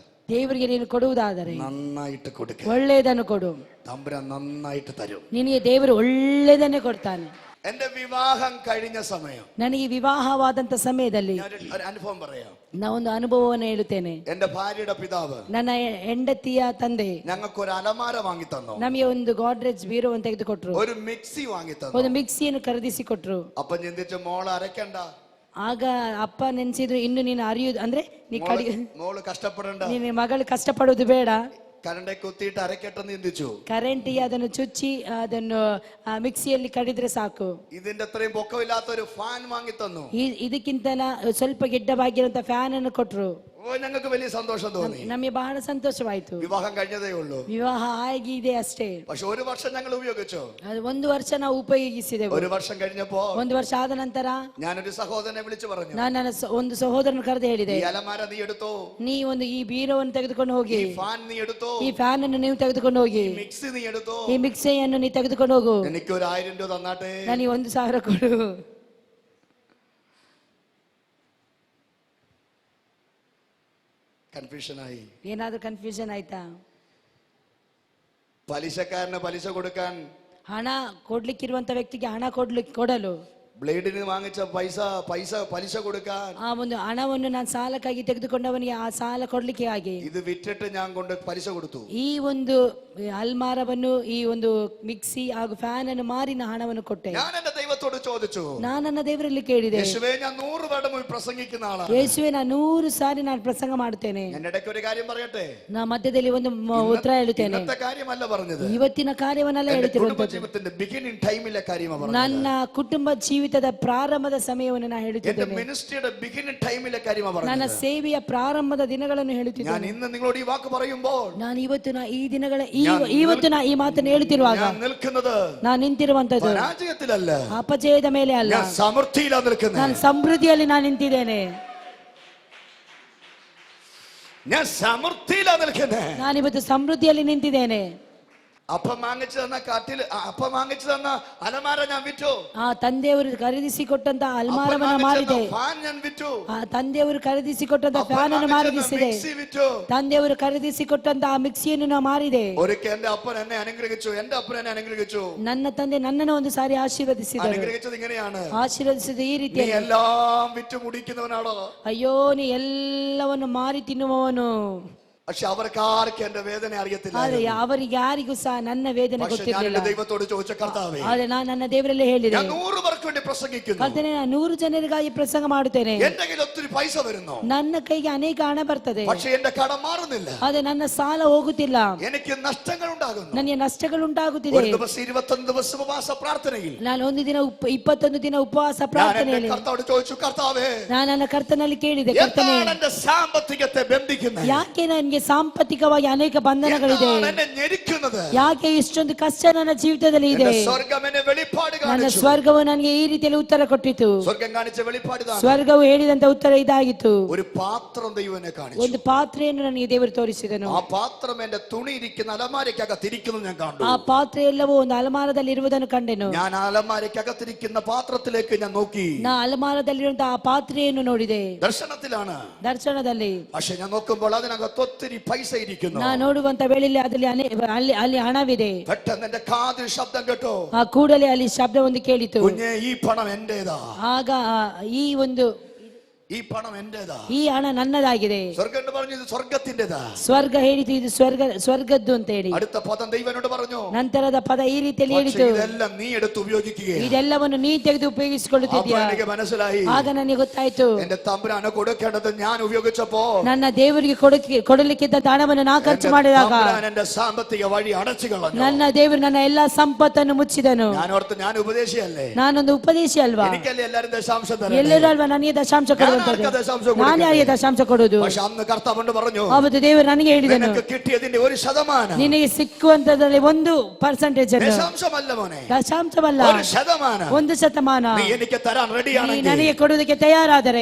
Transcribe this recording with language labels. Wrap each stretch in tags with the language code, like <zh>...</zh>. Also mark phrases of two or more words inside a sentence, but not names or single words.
<kn>ದೇವರಿಗೆ ನೀನು ಕೊಡುವುದಾದರೆ</kn> <ml>നന്നായിട്ട് കൊടുക്ക,</ml> <kn>ಒಳ್ಳೆಯದನ್ನು ಕೊಡು.</kn> <ml>തമ്പുരാൻ നന്നായിട്ട് തരും.</ml> <kn>ನಿನಗೆ ದೇವರು ಒಳ್ಳೆಯದನ್ನೇ ಕೊಡ್ತಾನೆ.</kn> <ml>എന്റെ വിവാഹം കഴിഞ്ഞ സമയം</ml> <kn>ನನಗೆ ವಿವಾಹವಾದಂತ ಸಮಯದಲ್ಲಿ</kn> <ml>ഞാൻ ഒരു അനുഭവം പറയാം.</ml> <kn>ನಾ ಒಂದು ಅನುಭವವನ್ನು ಹೇಳುತ್ತೇನೆ.</kn> <ml>എന്റെ ഭാര്യയുടെ പിതാവ്</ml> <kn>ನನ್ನ ಹೆಂಡತಿಯ ತಂದೆ</kn> <ml>ഞങ്ങൾക്ക് ഒരു അലമാര വാങ്ങി തന്നു,</ml> <kn>ನಮಗೆ ಒಂದು ಗಾಡ್ರೇಜ್ ಬೀರುವನ್ನು ತೆಗೆದುಕೊಟ್ರು,</kn> <ml>ഒരു മിക്സി വാങ്ങി തന്നു.</ml> <kn>ಒಂದು ಮಿಕ್ಸಿಯನ್ನು ಖರೀದಿಸಿ ಕೊಟ್ರು.</kn> <ml>അപ്പൊ ചിന്തിച്ചു, മോള് അരക്കണ്ട,</ml> <kn>ಆಗ ಅಪ್ಪ ನೆನ್ಸಿದ್ರು, ಇನ್ನು ನೀನು ಅರಿಯುದು ಅಂದ್ರೆ ನೀ ಕಡಿ</kn> <ml>മോള് കഷ്ടപ്പെടണ്ട,</ml> <kn>ನಿನ್ನ ಮಗಳು ಕಷ್ಟಪಡುವುದು ಬೇಡ,</kn> <ml>കരണ്ടെ കുത്തിയിട്ട് അരക്കട്ടെന്ന് ചിന്തിച്ചു.</ml> <kn>ಕರೆಂಟಿಗೆ ಅದನ್ನು ಚುಚ್ಚಿ ಅದನ್ನು ಮಿಕ್ಸಿಯಲ್ಲಿ ಕಡಿದ್ರೆ ಸಾಕು.</kn> <ml>ഇതിന്റെ അത്രയും പൊക്കമില്ലാത്ത ഒരു ഫാൻ വാങ്ങി തന്നു.</ml> <kn>ಇದಕ್ಕಿಂತ ಸ್ವಲ್ಪ ಗಿಡ್ಡವಾಗಿರುವಂತ ಫ್ಯಾನ್ ಅನ್ನು ಕೊಟ್ರು.</kn> <ml>ഞങ്ങൾക്ക് വലിയ സന്തോഷം തോന്നി.</ml> <kn>ನಮಗೆ ಬಹಳ ಸಂತೋಷವಾಯ್ತು.</kn> <ml>വിവാഹം കഴിഞ്ഞതേ ഉള്ളൂ,</ml> <kn>ವಿವಾಹ ಆಗಿದೆ ಅಷ್ಟೇ.</kn> <ml>പക്ഷെ ഒരു വർഷം ഞങ്ങൾ ഉപയോഗിച്ചു.</ml> <kn>ಅದು 1 ವರ್ಷ ನಾವು ಉಪಯೋಗಿಸಿದೆವು.</kn> <ml>ഒരു വർഷം കഴിഞ്ഞപ്പോ</ml> <kn>1 ವರ್ಷ ಆದ ನಂತರ</kn> <ml>ഞാനൊരു സഹോദരനെ വിളിച്ചു പറഞ്ഞു,</ml> <kn>ನಾನು ನನ್ನ ಒಂದು ಸಹೋದರನ ಕರೆದು ಹೇಳಿದೆ,</kn> <ml>ഈ അലമാര നീ എടുത്തോ,</ml> <kn>ನೀ ಒಂದು ಈ ಬೀರವನ್ನು ತೆಗೆದುಕೊಂಡು ಹೋಗಿ,</kn> <ml>ഈ ഫാൻ നീ എടുത്തോ,</ml> <kn>ಈ ಫ್ಯಾನ್ ಅನ್ನು ನೀವು ತೆಗೆದುಕೊಂಡು ಹೋಗಿ,</kn> <ml>ഈ മിക്സി നീ എടുത്തോ,</ml> <kn>ಈ ಮಿಕ್ಸಿಯನ್ನು ನೀ ತೆಗೆದುಕೊಂಡು ಹೋಗು,</kn> <ml>എനിക്ക് ഒരു 1000 രൂപ തന്നാട്ടെ.</ml> <kn>ನನಗೆ 1000 ಕೊಡು.</kn> <ml>കൺഫ്യൂഷനായി.</ml> <kn>ಏನಾದ್ರೂ ಕನ್ಫ್ಯೂಷನ್ ಆಯ್ತಾ?</kn> <ml>പലിശക്കാരന് പലിശ കൊടുക്കാൻ,</ml> <kn>ಹಣ ಕೊಡ್ಲಿಕ್ಕಿರುವಂತ ವ್ಯಕ್ತಿಗೆ ಹಣ ಕೊಡಲು,</kn> <ml>ബ്ലേഡിന് വാങ്ങിച്ച പലിശ കൊടുക്കാൻ,</ml> <kn>ಆ ಒಂದು ಹಣವನ್ನು ನಾನು ಸಾಲಕ್ಕಾಗಿ ತೆಗೆದುಕೊಂಡವನಿಗೆ ಆ ಸಾಲ ಕೊಡ್ಲಿಕ್ಕೆ ಆಗಿ</kn> <ml>ഇത് വിറ്റിട്ട് ഞാൻ കൊണ്ട് പലിശ കൊടുത്തു.</ml> <kn>ಈ ಒಂದು ಅಲ್ಮಾರವನ್ನು, ಈ ಒಂದು ಮಿಕ್ಸಿ ಹಾಗೂ ಫ್ಯಾನ್ ಅನ್ನು ಮಾರಿ ನಾನು ಹಣವನ್ನು ಕೊಟ್ಟೆ.</kn> <ml>ഞാൻ എന്റെ ദൈവത്തോട് ചോദിച്ചു,</ml> <kn>ನಾನು ನನ್ನ ದೇವರಲ್ಲಿ ಕೇಳಿದೆ,</kn> <ml>യേശുവേ ഞാൻ 100 വേർഡ് മുഴുവൻ പ്രസംഗിക്കുന്ന ആളാണ്,</ml> <kn>ಯೇಸುವೆ ನಾನು 100 ಸಾರಿ ನಾನು ಪ್ರಸಂಗ ಮಾಡುತ್ತೇನೆ.</kn> <ml>ഞാൻ ഇടയ്ക്ക് ഒരു കാര്യം പറയട്ടെ,</ml> <kn>ನಾ ಮಧ್ಯದಲ್ಲಿ ಒಂದು ಉತ್ತರ ಹೇಳುತ್ತೇನೆ.</kn> <ml>ഇന്നത്തെ കാര്യമല്ല പറഞ്ഞത്,</ml> <kn>ಇವತ್ತಿನ ಕಾರ್ಯವನ್ನೆಲ್ಲ</kn> <ml>കുടുംബ</ml> <kn>ಹೇಳುತ್ತಿರುವಂತದ್ದು</kn> <ml>ജീവിതത്തിന്റെ</ml> <en>beginning time</en> <ml>കാര്യമാണ് പറഞ്ഞത്.</ml> <kn>ನನ್ನ ಕುಟುಂಬ ಜೀವಿತದ ಪ್ರಾರಂಭದ ಸಮಯವನ್ನು ನಾನು</kn> <ml>എന്റെ</ml> <kn>ಹೇಳುತ್ತಿದ್ದೇನೆ.</kn> <ml>മിനിസ്ട്രിയുടെ</ml> <en>beginning time</en> <ml>കാര്യമാണ്</ml> <kn>ನನ್ನ</kn> <ml>പറഞ്ഞത്.</ml> <kn>ಸೇವೆಯ ಪ್ರಾರಂಭದ ದಿನಗಳನ್ನು</kn> <ml>ഞാൻ</ml> <kn>ಹೇಳುತ್ತಿದ್ದೇನೆ.</kn> <ml>ഇന്ന് നിങ്ങളോട് ഈ വാക്ക് പറയുമ്പോൾ</ml> <kn>ನಾನು ಇವತ್ತು ನಾ ಈ ಮಾತನ್ನು ಹೇಳುತ್ತಿರುವಾಗ</kn> <ml>ഞാൻ നിൽക്കുന്നത്</ml> <kn>ನಾನು ನಿಂತಿರುವಂತದ್ದು</kn> <ml>പരാജയത്തിലല്ല,</ml> <kn>ಅಪಜಯದ ಮೇಲೆ ಅಲ್ಲ,</kn> <ml>ഞാൻ സമൃദ്ധിയിലാണ് നിൽക്കുന്നത്.</ml> <kn>ನಾನು ಸಮೃದ್ಧಿಯಲ್ಲಿ ನಾನು ನಿಂತಿದ್ದೇನೆ.</kn> <ml>ഞാൻ സമൃദ്ധിയിലാണ് നിൽക്കുന്നത്.</ml> <kn>ನಾನಿವತ್ತು ಸಮೃದ್ಧಿಯಲ್ಲಿ ನಿಂತಿದ್ದೇನೆ.</kn> <ml>അപ്പം വാങ്ങിച്ചു തന്ന അലമാര ഞാൻ വിറ്റു.</ml> <kn>ಆ ತಂದೆಯವರು ಖರೀದಿಸಿಕೊಟ್ಟಂತ ಅಲ್ಮಾರವನ್ನ ಮಾರಿದೆ.</kn> <ml>ഫാൻ ഞാൻ വിറ്റു.</ml> <kn>ಆ ತಂದೆಯವರು ಖರೀದಿಸಿಕೊಟ್ಟಂತ ಫ್ಯಾನ್ ಅನ್ನು ಮಾರಿಸಿದೆ. ತಂದೆಯವರು ಖರೀದಿಸಿಕೊಟ್ಟಂತ ಆ ಮಿಕ್ಸಿಯನ್ನು ನಾವು ಮಾರಿದೆ.</kn> <ml>ഒരിക്കൽ എന്റെ അപ്പൻ എന്നെ അനുഗ്രഹിച്ചു.</ml> <kn>ನನ್ನ ತಂದೆ ನನ್ನನ್ನು ಒಂದು ಸಾರಿ ಆಶೀರ್ವದಿಸಿದರು.</kn> <ml>അനുഗ്രഹിച്ചത് ഇങ്ങനെയാണ്,</ml> <kn>ಆಶೀರ್ವದಿಸಿದ ಈ ರೀತಿ,</kn> <ml>നീ എല്ലാം വിറ്റ് മുടിക്കുന്നവനാണോ?</ml> <kn>ಅಯ್ಯೋ ನೀ ಎಲ್ಲವನ್ನು ಮಾರಿ ತಿನ್ನುವವನು.</kn> <ml>പക്ഷെ അവർക്ക് ആർക്കും എന്റെ വേദന അറിയത്തില്ല.</ml> <kn>ಆದ್ರೆ ಅವರಿಗೆ ಯಾರಿಗೂ ಸಹ ನನ್ನ ವೇದನೆ</kn> <ml>പക്ഷെ ഞാൻ</ml> <kn>ಗೊತ್ತಿರಲಿಲ್ಲ.</kn> <ml>എന്റെ ദൈവത്തോട് ചോദിച്ച കർത്താവേ,</ml> <kn>ಆದ್ರೆ ನಾನು ನನ್ನ ದೇವರಲ್ಲೇ ಹೇಳಿದೆ,</kn> <ml>ഞാൻ 100 പേർക്ക് വേണ്ടി പ്രസംഗിക്കുന്നു.</ml> <kn>ಕರ್ತನೇ, ನಾನು 100 ಜನರಿಗಾಗಿ ಪ್ರಸಂಗ ಮಾಡುತ್ತೇನೆ.</kn> <ml>എന്റെ കയ്യിൽ ഒത്തിരി പൈസ വരുന്നു,</ml> <kn>ನನ್ನ ಕೈಗೆ ಅನೇಕ ಹಣ ಬರ್ತದೆ,</kn> <ml>പക്ഷെ എന്റെ കടം മാറുന്നില്ല.</ml> <kn>ಆದ್ರೆ ನನ್ನ ಸಾಲ ಹೋಗುತ್ತಿಲ್ಲ,</kn> <ml>എനിക്ക് നഷ്ടങ്ങൾ ഉണ്ടാകുന്നു.</ml> <kn>ನನಗೆ ನಷ್ಟಗಳು ಉಂಟಾಗುತ್ತಿದೆ.</kn> <ml>ഒരു ദിവസം 21 ദിവസം ഉപവാസ പ്രാർത്ഥനയിൽ</ml> <kn>ನಾನು ಒಂದು ದಿನ 21 ದಿನ ಉಪವಾಸ ಪ್ರಾರ್ಥನೆಯಲ್ಲಿ</kn> <ml>കർത്താവോട് ചോദിച്ചു, കർത്താവേ,</ml> <kn>ನಾನು ನನ್ನ ಕರ್ತನಲ್ಲಿ ಕೇಳಿದೆ, ಕರ್ತನೇ,</kn> <ml>എന്താണ് എന്റെ സാമ്പത്തികത്തെ ബന്ധിക്കുന്നത്?</ml> <kn>ಯಾಕೆ ನನಗೆ ಸಾಂಪತ್ತಿಕವಾಗಿ ಅನೇಕ ಬಂಧನಗಳಿದೆ?</kn> <ml>എന്താണ് എന്നെ ഞെരുക്കുന്നത്?</ml> <kn>ಯಾಕೆ ಇಷ್ಟೊಂದು ಕಷ್ಟ ನನ್ನ ಜೀವಿತದಲ್ಲಿ ಇದೆ?</kn> <ml>എന്റെ സ്വർഗ്ഗം എന്നെ വെളിപ്പാട്</ml> <kn>ನನ್ನ</kn> <ml>കാണിച്ചു.</ml> <kn>ಸ್ವರ್ಗವು ನನಗೆ ಈ ರೀತಿಯಲ್ಲಿ ಉತ್ತರ ಕೊಟ್ಟಿತು.</kn> <ml>സ്വർഗ്ഗം കാണിച്ച വെളിപ്പാട് ഇതാണ്.</ml> <kn>ಸ್ವರ್ಗವು ಹೇಳಿದಂತ ಉತ್ತರ ಇದಾಗಿತ್ತು.</kn> <ml>ഒരു പാത്രം ദൈവം എന്നെ കാണിച്ചു.</ml> <kn>ಒಂದು ಪಾತ್ರೆಯನ್ನು ನನಗೆ ದೇವರು ತೋರಿಸಿದನು.</kn> <ml>ആ പാത്രം എന്റെ തുണി ഇരിക്കുന്ന അലമാരയ്ക്കകത്തിരിക്കുന്നത് ഞാൻ കണ്ടു.</ml> <kn>ಆ ಪಾತ್ರೆ ಎಲ್ಲವೂ ಒಂದು ಅಲಮಾರದಲ್ಲಿ ಇರುವುದನ್ನು ಕಂಡೆನು.</kn> <ml>ഞാൻ അലമാരയ്ക്കകത്തിരിക്കുന്ന പാത്രത്തിലേക്ക് ഞാൻ നോക്കി.</ml> <kn>ನಾ ಅಲಮಾರದಲ್ಲಿರುವಂತಹ ಆ ಪಾತ್ರೆಯನ್ನು ನೋಡಿದೆ,</kn> <ml>ദർശനത്തിലാണ്.</ml> <kn>ದರ್ಶನದಲ್ಲಿ.</kn> <ml>പക്ഷെ ഞാൻ നോക്കുമ്പോൾ അതിനകത്ത് ഒത്തിരി പൈസ ഇരിക്കുന്നു.</ml> <kn>ನಾ ನೋಡುವಂತ ವೇಳೆಯಲ್ಲಿ ಅಲ್ಲಿ ಹಣವಿದೆ.</kn> <ml>പെട്ടെന്ന് എന്റെ കാതിൽ ശബ്ദം കേട്ടോ,</ml> <kn>ಆ ಕೂಡಲೇ ಅಲ್ಲಿ ಶಬ್ದ ಒಂದು ಕೇಳಿತು,</kn> <ml>കുഞ്ഞേ, ഈ പണം എന്റേതാ.</ml> <kn>ಆಗ</kn> <ml>ഈ പണം എന്റേതാ,</ml> <kn>ಈ ಹಣ ನನ್ನದಾಗಿದೆ.</kn> <ml>സ്വർഗ്ഗം പറഞ്ഞു ഇത് സ്വർഗ്ഗത്തിന്റേതാ.</ml> <kn>ಸ್ವರ್ಗ ಹೇಳಿತು ಇದು ಸ್ವರ್ಗದ್ದು ಅಂತ ಹೇಳಿ.</kn> <ml>അടുത്ത പദം ദൈവനോട് പറഞ്ഞു,</ml> <kn>ನಂತರದ ಪದ ಈ ರೀತಿಯಲ್ಲಿ</kn> <ml>പക്ഷേ</ml> <kn>ಹೇಳಿತು,</kn> <ml>ഇതെല്ലാം നീ എടുത്ത് ഉപയോഗിക്കുകയാണ്.</ml> <kn>ಇದೆಲ್ಲವನ್ನು ನೀ ತೆಗೆದು ಉಪಯೋಗಿಸಿಕೊಳ್ಳುತ್ತಿದ್ದೀಯಾ?</kn> <ml>എനിക്ക് മനസ്സിലായി.</ml> <kn>ಆಗ ನನಗೆ ಗೊತ್ತಾಯ್ತು,</kn> <ml>എന്റെ തമ്പുരാനെ കൊടുക്കേണ്ടത് ഞാൻ ഉപയോഗിച്ചപ്പോ</ml> <kn>ನನ್ನ ದೇವರಿಗೆ ಕೊಡಲಿಕ್ಕಿದ್ದಂತ ಹಣವನ್ನು ನಾ ಖರ್ಚು ಮಾಡಿದಾಗ</kn> <ml>എന്റെ സാമ്പത്തിക വഴി അടച്ചു കളഞ്ഞു.</ml> <kn>ನನ್ನ ದೇವರು ನನ್ನ ಎಲ್ಲಾ ಸಂಪತ್ತನ್ನು ಮುಚ್ಚಿದನು.</kn> <ml>ഞാൻ ഓർത്ത് ഞാൻ ഉപദേശിയല്ലേ,</ml> <kn>ನಾನೊಂದು ಉಪದೇಶಿ ಅಲ್ವಾ?</kn> <ml>എനിക്കല്ലേ എല്ലാരും ദശാംശം തരുന്നത്?</ml> <kn>ಎಲ್ಲರೂ ಅಲ್ವಾ ನನಗೆ ದಶಾಂಶ ಕೊಡುವಂತದ್ದು? ನಾನು ಯಾರಿಗೆ ದಶಾಂಶ ಕೊಡುವುದು?</kn> <ml>പക്ഷെ ಅന്ന് കർത്താവ് പറഞ്ഞു,</ml> <kn>ಅವತ್ತು ದೇವರು ನನಗೆ ಹೇಳಿದನು,</kn> <ml>നിനക്ക് കിട്ടിയതിന്റെ 1%</ml> <kn>ನಿನಗೆ ಸಿಕ್ಕುವಂತದ್ರಲ್ಲಿ 1% ಅನ್ನು,</kn> <ml>ദശാംശമല്ല മോനെ,</ml> <kn>ದಶಾಂಶವಲ್ಲ,</kn> <ml>1%,</ml> <kn>1%</kn> <ml>നീ എനിക്ക് തരാൻ</ml> <kn>ನೀ</kn> <ml>റെഡിയാണെങ്കിൽ,</ml> <kn>ನನಗೆ ಕೊಡುವುದಕ್ಕೆ ತಯಾರಾದರೆ,</kn>